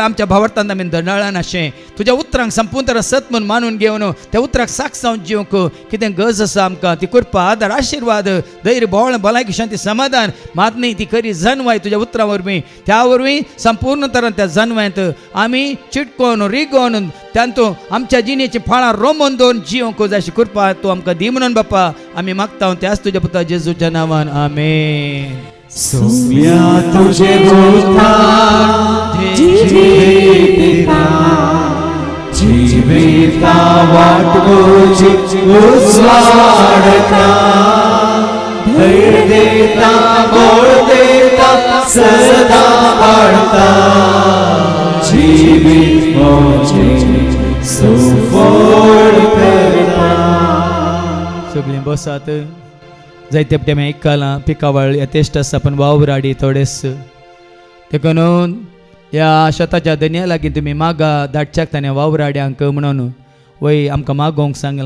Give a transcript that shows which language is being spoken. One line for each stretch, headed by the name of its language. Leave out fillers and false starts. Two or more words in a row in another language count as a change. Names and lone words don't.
Konkani: आमच्या भावार्थांत आमी दंडाळा नाशें तुज्या उतरांक संपूर्ण तरान सत म्हूण मानून घेवन त्या उतराक साक्ष जावन जिवंक कितें गरज आसा आमकां ती कृपा आदार आशिर्वाद धैर्य बोळ भलायकी शांती समाधान मातनी ती खरी जन्वाय तुज्या उतरां वरवीं त्या वरवीं संपूर्ण तरान त्या जन्वांत आमी चिटकोवन रिगोवन तांतूं आमच्या जिणेची फळां रोमोन दवरून जिवंक जाय अशी कृपा तूं आमकां दी म्हणून बापा आमी मागता त्याच तुज्या पुता जेजूच्या नांवान आमेन. सोम्या तुझे उद्धार जिविता जिविता वाटोची उस्वाडता धैर्य देता बळ देता सदा वाढता जीवित मोचे सुफळ करता. सगळीं बसात जायते पटे आमी आयकलां पिकावळ यथेश्ट आसा पण वावराडी थोडेच देखून ह्या शेताच्या दनया लागीं तुमी मागा धाडच्याक ताणें वावराड्यांक म्हणून वय आमकां मागोवंक सांगलां.